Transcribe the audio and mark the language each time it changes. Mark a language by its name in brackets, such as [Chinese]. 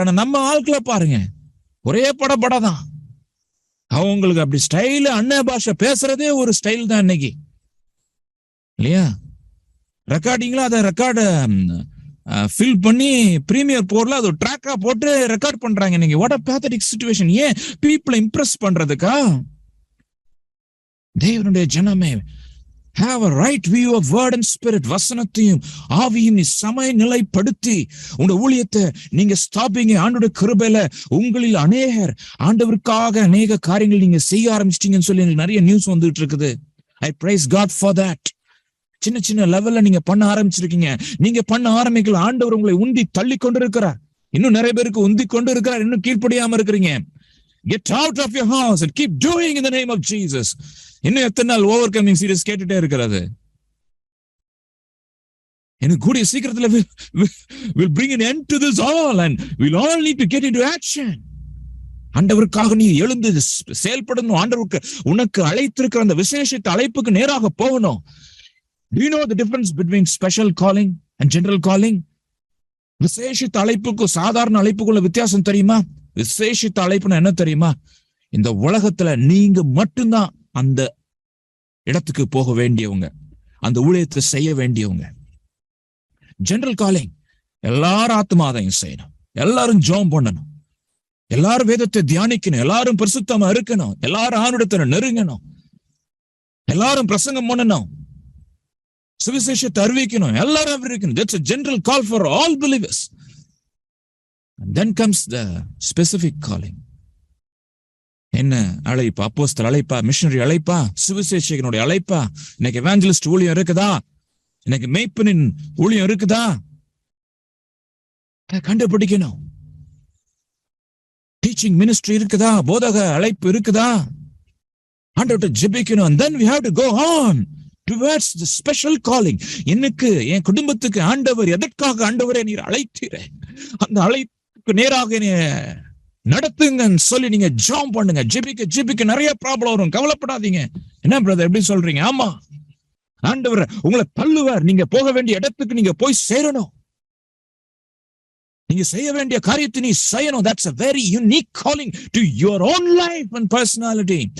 [Tamil] ஆனா நம்ம ஆட்களை பாருங்க, ஒரே படபடதான். அவங்களுக்கு அப்படி ஸ்டைல் அன்ன பாஷை பேசுறதே ஒரு ஸ்டைல் தான் இன்னைக்கு இல்லையா? ரெக்கார்டிங்ல அதை ரெக்கார்டு ஃபில் பண்ணி பிரீமியர் போர்ல அது ட்ராக்கா போட்டு ரெக்கார்ட் பண்றாங்க இன்னைக்கு. [English] What a pathetic situation. [Tamil] ஏன்? பீப்புளை இம்ப்ரெஸ் பண்றதுக்கா? தேவனுடைய ஜனமே, [English] have a right view of word and spirit. [Tamil] வசனத்தையும் ஆவியும் நீ சமநிலைப்படுத்தி உங்க ஊழியத்தை நீங்க ஸ்தாபிங்க. ஆண்டோட கிருபையில உங்களில் அநேகர் ஆண்டவருக்காக அநேக காரியங்கள் நீங்க செய்ய ஆரம்பிச்சிட்டீங்கன்னு சொல்லி எனக்கு நிறைய நியூஸ் வந்துட்டு இருக்குது. [English] I praise God for that. [Tamil] சின்ன சின்ன லெவல்ல நீங்க பண்ண ஆரம்பிச்சிருக்கீங்க. நீங்க பண்ண ஆரம்பிக்கல, ஆண்டவர் உங்களை உந்தி தள்ளி கொண்டு இருக்கிறார். இன்னும் நிறைய பேருக்கு உந்தி கொண்டு இருக்கிறார், இன்னும் கீழ்ப்படியாம இருக்கிறீங்க. [English] Get out of your house and keep doing in the name of Jesus. [Tamil] இன்னும் எத்தனை நாள் [English] over coming serious [Tamil] கேட்டுட்டே இருக்கிறது? எனக்கு கூடிய சீக்கிரத்துல [English] will bring an end to this all and we'll all need to get into action. [Tamil] ஆண்டவருக்காக நீ எழுந்து செயல்படணும். ஆண்டவருக்கு உனக்கு அழைத்திருக்கிற அந்த விசேஷித்த அழைப்புக்கு நேராக போகணும். [English] Do you know the difference between special calling and general calling? [Tamil] விசேஷித்த அழைப்புக்கும் சாதாரண அழைப்புக்குள்ள வித்தியாசம் தெரியுமா? விசேஷித்த அழைப்புனா என்ன தெரியுமா? இந்த உலகத்துல நீங்க மட்டும்தான் அந்த இடத்துக்கு போக வேண்டியவங்க, அந்த ஊழியத்தை செய்ய வேண்டியவங்க. ஜெனரல் காலிங் எல்லாரும் ஆத்மாதையும் செய்யணும், எல்லாரும் ஜெபம் பண்ணணும், எல்லாரும் வேதத்தை தியானிக்கணும், எல்லாரும் பரிசுத்தமா இருக்கணும், எல்லாரும் ஆணுடத்தை நெருங்கணும், எல்லாரும் பிரசங்கம் பண்ணணும், சுவிசேஷத்தை அறிவிக்கணும், எல்லாரும் இருக்கணும். [English] That's a general call for all believers. And then comes the specific calling. [Tamil] என்ன அழைப்பா? அப்போஸ்தலர் அழைப்பா? மிஷனரி அழைப்பா? சுவிசேஷகனுடைய அழைப்பா? இன்னைக்கு எவாஞ்சலிஸ்ட் ஊழியம் இருக்குதா? இன்னைக்கு மேய்ப்பனின் ஊழியம் இருக்குதா? கண்டுபிடிக்கணும். டீச்சிங் மினிஸ்ட்ரி இருக்குதா? போதக அழைப்பு இருக்குதா? ஆண்டவர்ட்ட ஜெபிக்கணும். [English] And then we have to go on towards the special calling. [Tamil] எனக்கு என் குடும்பத்துக்கு ஆண்டவர் எதற்காக ஆண்டவரே நீர் அழைத்தீரே, அந்த அழைப்புக்கு நேராக நடத்துங்கன்னு சொல்லி நீங்க ஜாம் பண்ணுங்க. ஜெபிக்க நிறைய ப்ராப்ளம் வரும், கவலைப்படாதீங்க. என்ன பிரதர் எப்படி சொல்றீங்க? ஆமா, ஆண்டவர் உங்களை தள்ளுவார். நீங்க போக வேண்டிய இடத்துக்கு நீங்க போய் சேரணும். நீங்க செய்ய வேண்டிய காரியத்தை நீ செய்யணும். [English] That's a very unique calling to your own life and personality.